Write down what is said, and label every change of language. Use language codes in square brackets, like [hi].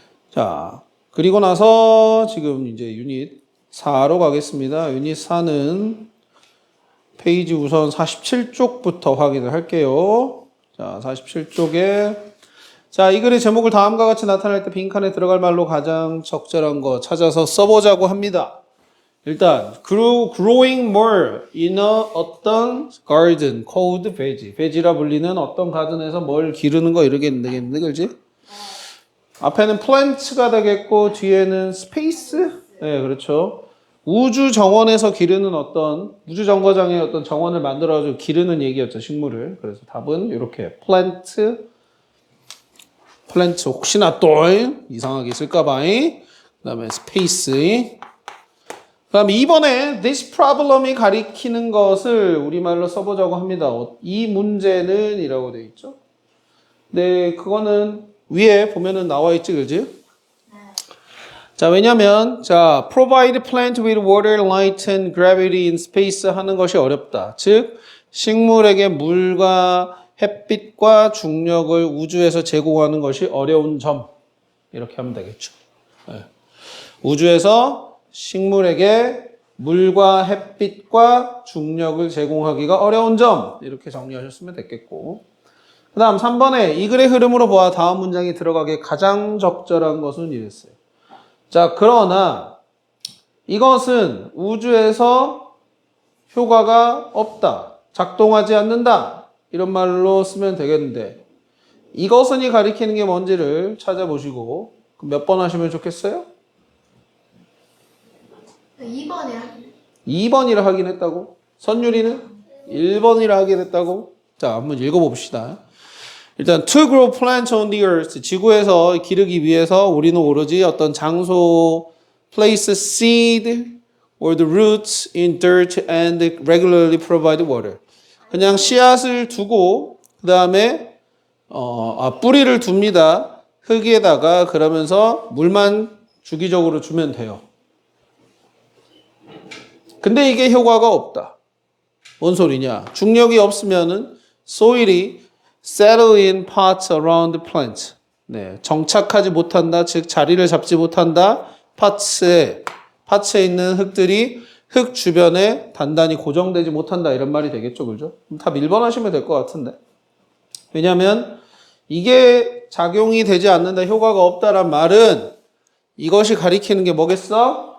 [ko] 자, 그리고 나서 지금 이제 유닛 4로 가겠습니다. 유닛 4는 페이지 우선 47쪽부터 확인을 할게요. 자, 47쪽에 자, 이 글의 제목을 다음과 같이 나타날 때 빈칸에 들어갈 말로 가장 적절한 거 찾아서 써보자고 합니다. [en] 일단 growing more in a [ko] 어떤 [en] garden called veg. [ko] veg이라 불리는 어떤 가든에서 뭘 기르는 거 이러겠는데, 그렇지? 앞에는 plant가 되겠고 뒤에는 space. 네, 그렇죠. 우주 정원에서 기르는 어떤 우주 정거장의 어떤 정원을 만들어가지고 기르는 얘기였죠, 식물을. 그래서 답은 이렇게 plant 혹시나 또 이상하게 쓸까봐. 그 다음에 space. 그 다음에 2번에 [en] this problem [ko] 이 가리키는 것을 우리말로 써보자고 합니다. 이 문제는 이라고 되어 있죠. 네, 그거는 위에 보면은 나와 있지, 그지? 자, 왜냐면, 자, [en] provide plant with water, light and gravity in space [ko] 하는 것이 어렵다. 즉, 식물에게 물과 햇빛과 중력을 우주에서 제공하는 것이 어려운 점. 이렇게 하면 되겠죠. 네. 우주에서 식물에게 물과 햇빛과 중력을 제공하기가 어려운 점. 이렇게 정리하셨으면 됐겠고. 그 다음 3번에 이 글의 흐름으로 보아 다음 문장이 들어가기에 가장 적절한 것은 이랬어요. 자, 그러나 이것은 우주에서 효과가 없다. 작동하지 않는다. 이런 말로 쓰면 되겠는데 이것은이 가리키는 게 뭔지를 찾아보시고 몇 번 하시면 좋겠어요? 2번이요. 2번이라 하긴 했다고? 선율이는 1번이라 하긴 했다고? 자, 한번 읽어봅시다. [en] 일단 to grow plants on the earth [ko] 지구에서 기르기 위해서 우리는 오로지 어떤 장소 [en] place seed or the roots in dirt and regularly provide water [ko] 그냥 씨앗을 두고 그 다음에 뿌리를 둡니다. 흙에다가 그러면서 물만 주기적으로 주면 돼요. 근데 이게 효과가 없다. 뭔 소리냐? 중력이 없으면은 [en] soil이 settle in parts around the plant. [ko] 네, 정착하지 못한다. 즉 자리를 잡지 못한다. 파츠에 있는 흙들이 흙 주변에 단단히 고정되지 못한다. 이런 말이 되겠죠. 그죠? 답 1번 하시면 될 것 같은데. 왜냐하면 이게 작용이 되지 않는다, 효과가 없다란 말은 이것이 가리키는 게 뭐겠어?